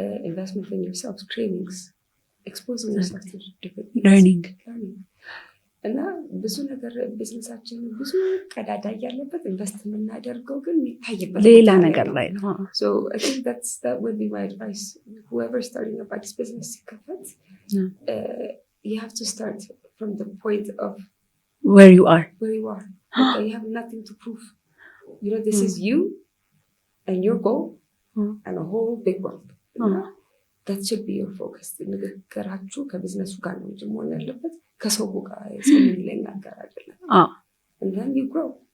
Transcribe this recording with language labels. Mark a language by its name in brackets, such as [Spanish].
[English] Investment in yourself, trainings, exposing yourself to different things. Learning. [Amharic] እና ብዙ ነገር ቢዝነሳችን ብዙ ቀዳዳ ያለበት ኢንቨስት የምናደርገው ግን የሚታይበት ሌላ ነገር ላይ ነው [English] so I think that would be my advice whoever starting a this business ሲከፈት you have to start from the point of where you are you have nothing to prove you know this is you and your goal and a whole big world that should be your focus [Amharic] ንግግራችሁ ከቢዝነሱ ጋር ነው መሆን ያለበት ከሰው ጋር ሰው የሚለኝ ነገር አይደለም [English] and then you grow